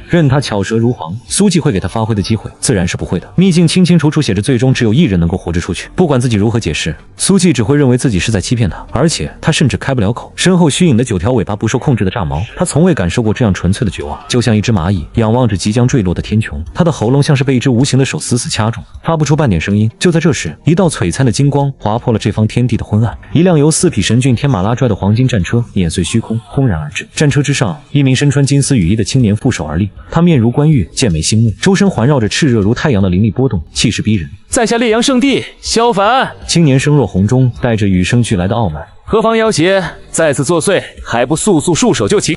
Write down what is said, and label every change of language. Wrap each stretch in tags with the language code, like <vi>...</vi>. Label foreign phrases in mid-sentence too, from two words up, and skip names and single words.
<zh>任他巧舌如簧，蘇季會給他發揮的機會自然是不會的。秘境清清楚楚寫着，最終只有一人能夠活着出去。不管自己如何解釋，蘇季只會認為自己是在欺騙他，而且他甚至開不了口。身後虛影的9條尾巴不受控制的炸毛，他從未感受過這樣純粹的絕望，就像一只螞蟻仰望着即將墜落的天穹。他的喉嚨像是被一只無形的手死死掐住，發不出半點聲音。就在這時，一道璀璨的金光劃破了這方天地的昏暗，一輛由4匹神骏天馬拉拽的黄金戰車碾碎虛空，轟然而至。戰車之上，一名身穿金絲羽衣的青年负手而立，他面如冠玉，剑眉星目，周身環繞着熾熱如太陽的靈力波動，氣勢逼人。在下烈陽聖地蕭凡。青年声若洪鐘，帶着與生俱來的傲慢。何妨要挾，再次作祟，還不速速束手就擒？</zh>